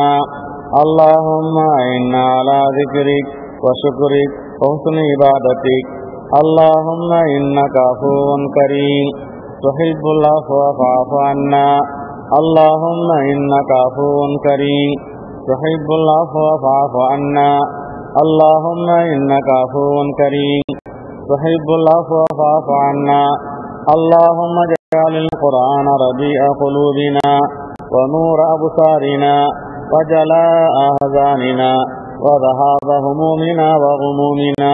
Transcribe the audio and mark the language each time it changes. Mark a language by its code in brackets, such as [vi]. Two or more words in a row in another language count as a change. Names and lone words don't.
[ar] اللهم إنا على ذكرك وشكرك وحسن عبادتك. اللهم إنك عفو كريم تحب العفو فاعف عنا. اللهم إنك عفو كريم تحب العفو فاعف عنا. اللهم إنك عفو كريم تحب العفو فاعف عنا. اللهم اجعل القرآن ربيع قلوبنا ونور أبصارنا وجلاء أحزاننا وذهاب همومنا وغمومنا.